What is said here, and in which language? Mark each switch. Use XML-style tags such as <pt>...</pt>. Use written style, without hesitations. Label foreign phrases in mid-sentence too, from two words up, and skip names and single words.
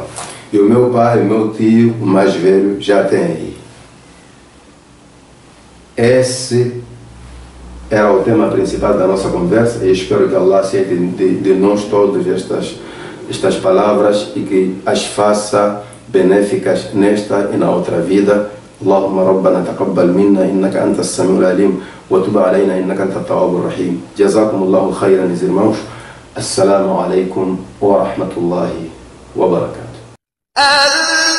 <pt>E o meu pai, o meu tio, o mais velho, já tem aí. Esse era o tema principal da nossa conversa e espero que Allah aceite de nós todos estas palavras e que as faça benéficas nesta e na outra vida.</pt> <ar>اللهم ربنا تقبل منا إنك أنت السميع العليم وتب علينا إنك أنت التواب الرحيم. جزاكم الله خيرا</ar> <pt>meus irmãos.</pt> <ar>السلام عليكم ورحمة الله وبركاته.</ar>